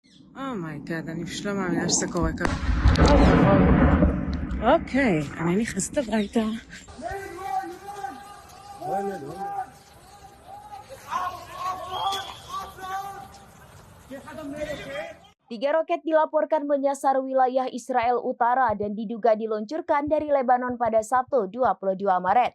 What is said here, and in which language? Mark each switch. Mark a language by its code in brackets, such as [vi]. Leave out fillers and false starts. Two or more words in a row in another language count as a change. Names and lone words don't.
[en] Oh my god, [he] אני פשוט לא מאמינה שזה קורה ככה. אוקיי, אני נכנסת הביתה. [id] Tiga roket dilaporkan menyasar wilayah Israel Utara dan diduga diluncurkan dari Lebanon pada Sabtu 22 Maret.